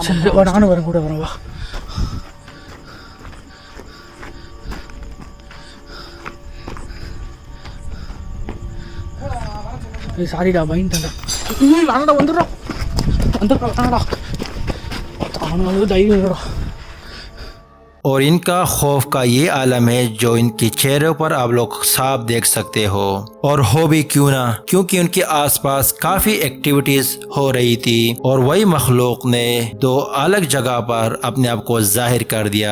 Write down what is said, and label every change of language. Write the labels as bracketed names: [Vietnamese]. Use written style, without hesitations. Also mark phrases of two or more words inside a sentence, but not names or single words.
[Tamil] சரி வா, நானும் வரேன், கூட வரேன் வா. ஏய் சாரிடா, பயந்துட்டேன்டா. வேணாடா, வந்துடுறோம் வேணாடா. அவனுக்கு தைரியம் இல்லைடா. [Hindi] और इनका खौफ का ये आलम है जो इनके चेहरों पर आप लोग साफ देख सकते हो। और हो भी क्यों ना, क्योंकि उनके आसपास काफी एक्टिविटीज हो रही थी और वही मखलूक ने दो अलग जगह पर अपने आप को जाहिर कर दिया।